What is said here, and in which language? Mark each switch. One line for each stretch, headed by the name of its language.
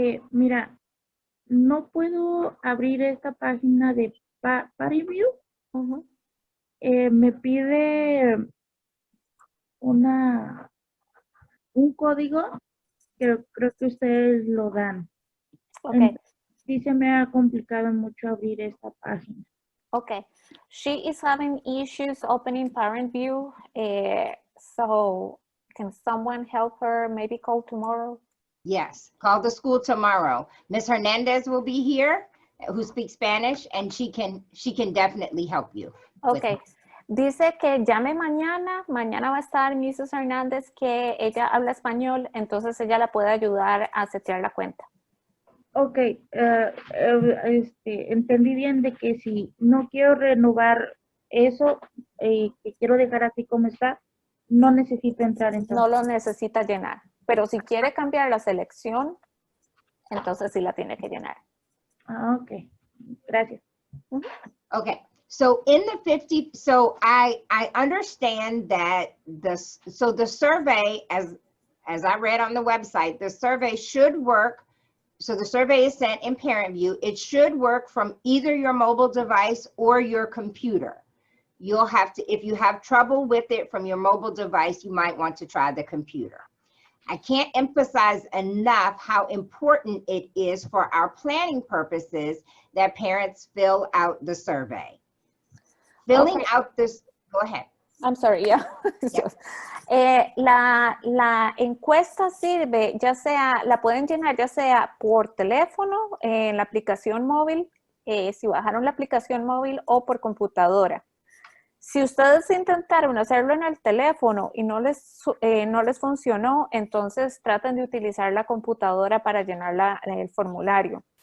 Spanish: Mira, no puedo abrir esta página de Party View. Uh-huh. Me pide un código que creo que ustedes lo dan. Okay. Sí se me ha complicado mucho abrir esta página. Okay.
English: She is having issues opening Parent View, so can someone help her, maybe call tomorrow? Yes, call the school tomorrow. Ms. Hernandez will be here, who speaks Spanish, and she can definitely help you. Okay.
Spanish: Dice que llame mañana va a estar Mrs. Hernández, que ella habla español, entonces ella la puede ayudar a setear la cuenta. Ok, entendí bien de que si no quiero renovar eso, que quiero dejar así como está, no necesito entrar entonces. No lo necesita llenar, pero si quiere cambiar la selección, entonces sí la tiene que llenar. Ah, ok, gracias.
English: Okay, so in the 50, so I understand that the survey, as I read on the website, the survey should work. So the survey is sent in Parent View. It should work from either your mobile device or your computer. You'll have to, if you have trouble with it from your mobile device, you might want to try the computer. I can't emphasize enough how important it is for our planning purposes that parents fill out the survey. Filling out this, go ahead. I'm sorry, yeah.
Spanish: La encuesta sirve, ya sea, la pueden llenar ya sea por teléfono, en la aplicación móvil, si bajaron la aplicación móvil, o por computadora. Si ustedes intentaron hacerlo en el teléfono y no les funcionó, entonces traten de utilizar la computadora para llenar el formulario.